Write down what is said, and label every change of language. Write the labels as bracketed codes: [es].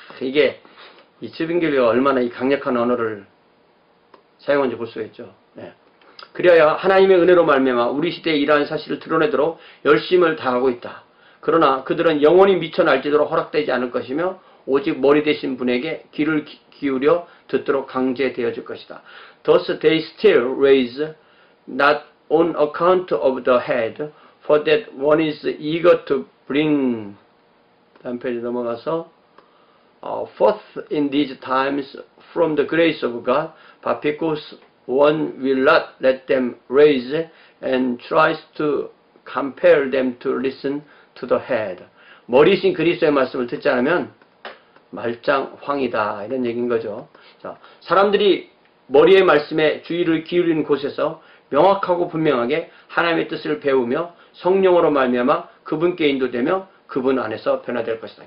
[ko] 이게 이 스빙겔리가 얼마나 이 강력한 언어를 사용한지 볼 수가 있죠. 네. 그래야 하나님의 은혜로 말미암아 우리 시대에 이러한 사실을 드러내도록 열심을 다하고 있다. 그러나 그들은 영원히 미쳐 날뛰도록 허락되지 않을 것이며 오직 머리 되신 분에게 귀를 기울여 듣도록 강제되어질 것이다. [en] Thus they still raise not on account of the head, for that one is eager to bring, [ko] 다음 페이지 넘어가서 [en] forth in these times from the grace of God, but because one will not let them raise and tries to compel them to listen to the head. [ko] 머리신 그리스도의 말씀을 듣지 않으면 말짱황이다, 이런 얘기인 거죠. 자, 사람들이 머리의 말씀에 주의를 기울이는 곳에서 명확하고 분명하게 하나님의 뜻을 배우며 성령으로 말미암아 그분께 인도되며 그분 안에서 변화될 것이다.